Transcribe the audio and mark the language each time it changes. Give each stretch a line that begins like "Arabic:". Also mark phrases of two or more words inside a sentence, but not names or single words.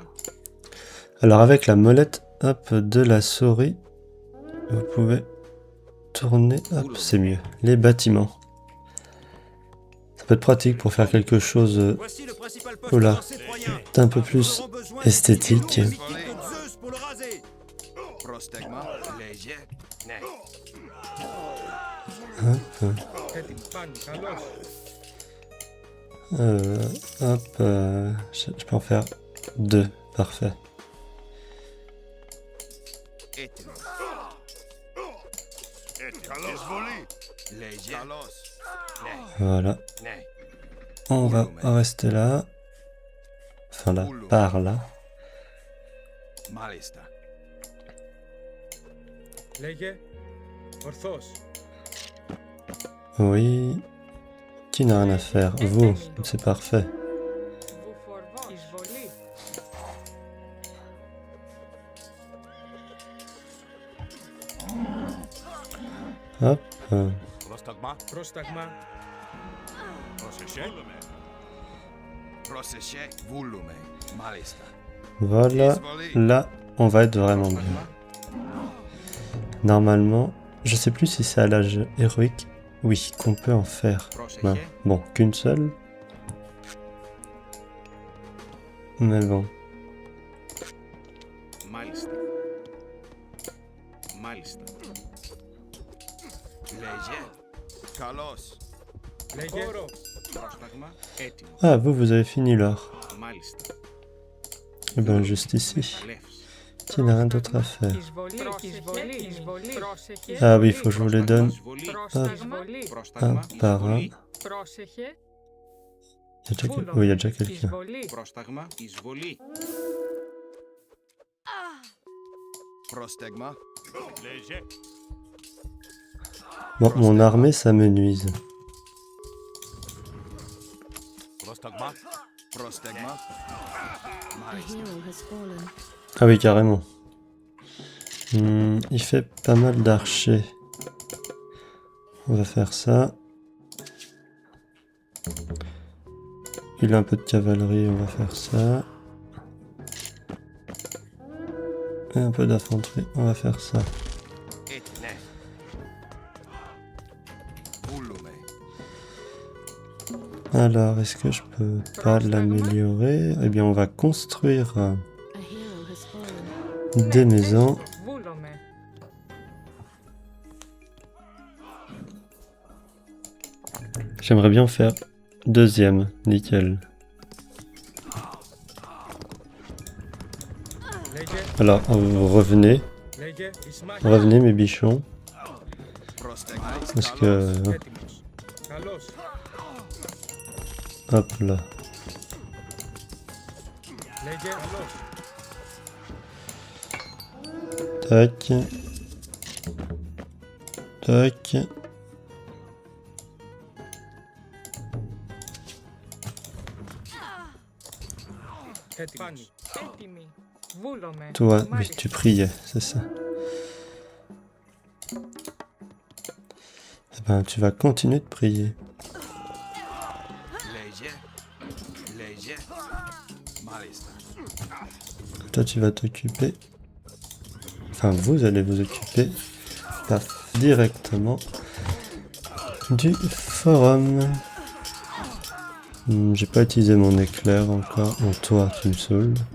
French: Alors avec la molette hop, de la souris, vous pouvez tourner. Hop, c'est mieux. Les bâtiments. Ça peut être pratique pour faire quelque chose Voici le principal poste Oula. lancé troyen. d'un peu Nous plus aurons besoin esthétique. du mythique de Zeus pour le raser.
Greek: Πρόσταγμα. Λέγε. Ναι. Έτοιμος. Πάνι. Καλώς.
French: Hop, je peux en faire 2. Parfait.
Greek: Έτοιμος. Εισβολή. Λέγε. Καλώς. Ναι.
French: Voilà.
Greek: Ναι.
French: On va rester là. Enfin là, par là.
Greek: Μάλιστα. Λέγε. Ορθός.
French: Oui. Qui n'a rien à faire? Vous, c'est parfait.
Greek: Βουφορβός. Εισβολή.
French: Hop.
Greek: Πρόσταγμα. Πρόσταγμα. Πρόσεχε. Πρόσεχε. Βούλουμε. Μάλιστα.
French: Voilà. Là, on va être vraiment bien.
Greek: Πρόσταγμα.
French: Normalement, je sais plus si c'est à l'âge héroïque. Oui, qu'on peut en faire. Ben,
Greek: Πρόσεχε.
French: bon, qu'une seule. Mais bon.
Greek: Μάλιστα. Μάλιστα. Λέγε. Καλώς. Λέγε. Πρόσταγμα έτοιμο.
French: Ah, vous avez fini l'or.
Greek: Μάλιστα.
French: Eh ben, juste ici.
Greek: Αλεύς.
French: Il n'a rien d'autre à faire.
Greek: Εισβολή, εισβολή, πρόσεχε.
French: Ah oui, il faut que je vous les donne
Greek: Εισβολή. Εισβολή,
French: un
Greek: Πρόσταγμα
French: par un.
Greek: εισβολή. πρόσεχε.
French: Il y a déjà, oui, il y a déjà quelqu'un.
Greek: Εισβολή, Πρόσταγμα εισβολή. Πρόσταγμα.
French: Bon, mon armée, ça me nuise.
Greek: Πρόσταγμα. Πρόσταγμα.
English: A hero has fallen.
French: Ah oui, carrément. Il fait pas mal d'archers. On va faire ça. Il a un peu de cavalerie, on va faire ça. Et un peu d'infanterie, on va faire ça.
Greek: Ναι. Βούλουμε.
French: Alors, est-ce que je peux pas l'améliorer? Eh bien, on va construire
English: A hero has fallen.
French: des maisons.
Greek: βούλομαι.
French: J'aimerais bien faire deuxième, nickel.
Greek: Λέγε.
French: Alors, vous revenez,
Greek: Λέγε. Ισμάχη.
French: revenez mes bichons,
Greek: Πρόσταγμα.
French: parce que,
Greek: Έτοιμος. Καλώς.
French: hop là,
Greek: Λέγε. Καλώς.
French: tac, tac,
Greek: Έτοιμος. Πάνι. Έτοιμη. Βούλομαι.
French: toi, oui,
Greek: Μάλιστα.
French: tu priais, c'est ça. Eh ben, tu vas continuer de prier.
Greek: Λέγε. Λέγε. Μάλιστα.
French: Toi, tu vas t'occuper, enfin, vous allez vous occuper, paf, directement du forum. J'ai pas utilisé mon éclair encore. Bon, toi, tu me saoules.